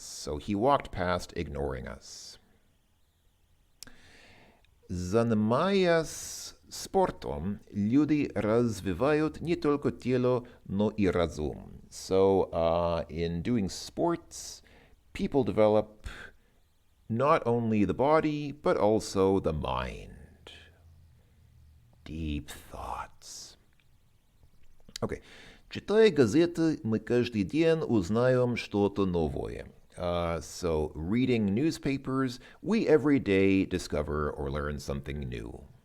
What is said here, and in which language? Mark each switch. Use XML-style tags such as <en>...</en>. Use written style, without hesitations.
<en>So he walked past, ignoring us.</en> <ru>Занимаясь спортом, люди развивают не только тело, но и разум.</ru> <en>So, in doing sports, people develop not only the body, but also the mind. Deep thoughts. Okay.</en> <ru>Читая газеты, мы каждый день узнаем что-то новое.</ru> <en>So, reading newspapers, we every day discover or learn something new.</en>